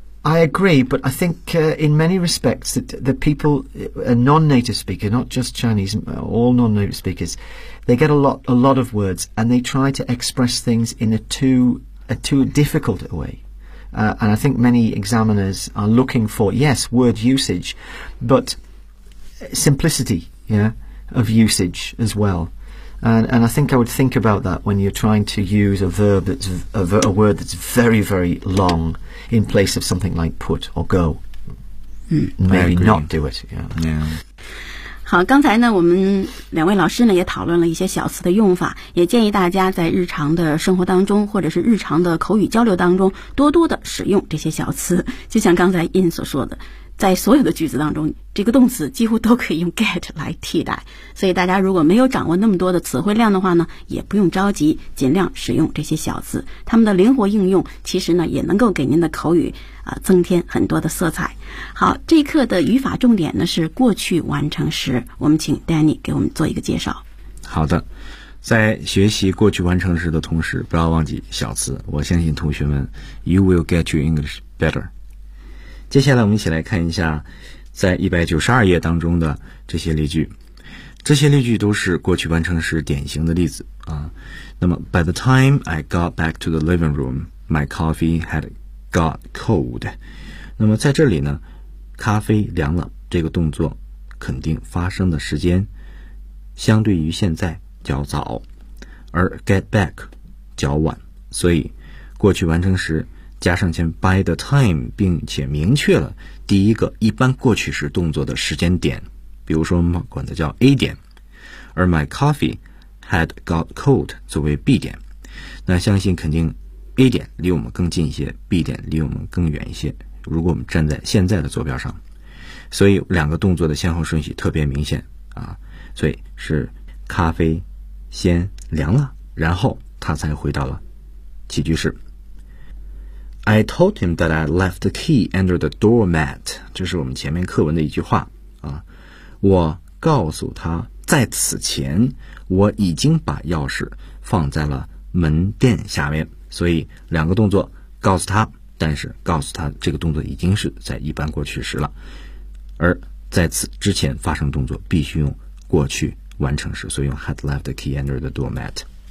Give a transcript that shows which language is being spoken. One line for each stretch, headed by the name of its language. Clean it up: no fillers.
English: I agree, but I think、in many respects that the people, a non-native speaker, not just Chinese, all non-native speakers, they get a lot of words and they try to express things in a too difficult a way.、and I think many examiners are looking for, yes, word usage, but simplicity, yeah, of usage as well. And I think I would think about that when you're trying to use a verb that's a word that's very, very long in place of something like put or go. Maybe not do it. Yeah.
Chinese: 好，刚才呢，我们两位老师呢也讨论了一些小词的用法，也建议大家在日常的生活当中或者是日常的口语交流当中多多的使用这些小词。就像刚才Ian所说的，在所有的句子当中，这个动词几乎都可以用 get 来替代。所以大家如果没有掌握那么多的词汇量的话呢，也不用着急，尽量使用这些小词。它们的灵活应用其实呢，也能够给您的口语、增添很多的色彩。好，这一课的语法重点呢是过去完成时。我们请 Danny 给我们做一个介绍。好的，在学习过去完成时的同时，不要忘记小词。我相信同学们
English: ，you will get your English better。
Chinese: 接下来我们一起来看一下在192页当中的这些例句。这些例句都是过去完成时典型的例子啊。
English: 那么 ,by the time I got back to the living room, my coffee had got cold.
Chinese: 那么在这里呢，咖啡凉了这个动作肯定发生的时间相对于现在较早，而
English: get back
Chinese: 较晚，所以过去完成时加上前
English: by the time,
Chinese: 并且明确了第一个一般过去时动作的时间点，比如说我们管它叫 A 点，而
English: my coffee had got cold
Chinese: 作为 B 点，那相信肯定 A 点离我们更近一些， B 点离我们更远一些，如果我们站在现在的坐标上，所以两个动作的先后顺序特别明显啊，所以是咖啡先凉了，然后他才回到了起居室。
English: I told him that I left the key under the doormat.
Chinese: 这是我们前面课文的一句话、我告诉他在此前我已经把钥匙放在了门垫下面。所以两个动作，告诉他，但是告诉他这个动作已经是在一般过去时了，而在此之前发生动作必须用过去完成时，所以用
English: had left the key under the doormat。